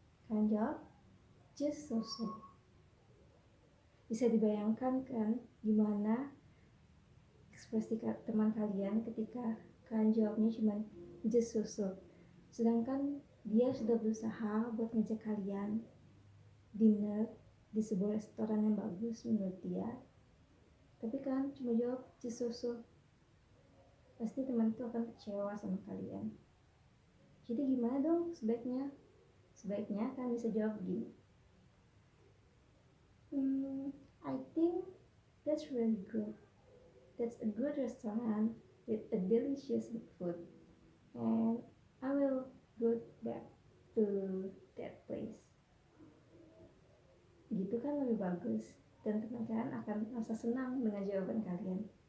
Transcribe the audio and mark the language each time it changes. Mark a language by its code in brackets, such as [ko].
[id] Kalian jawab, [en] just so-so. [id] Bisa dibayangkan kan gimana ekspresi teman kalian ketika kalian jawabnya cuma just so-so, sedangkan dia sudah berusaha buat ngajak kalian dinner di sebuah restoran yang bagus menurut dia, tapi kan cuma jawab just so-so. Pasti teman itu akan kecewa sama kalian. Jadi gimana dong sebaiknya? Sebaiknya kalian bisa jawab begini, [en] I think that's really good. That's a good restaurant with a delicious food, and I will go back to that place. [id] Gitu kan lebih bagus, dan teman kalian akan merasa senang dengan jawaban kalian.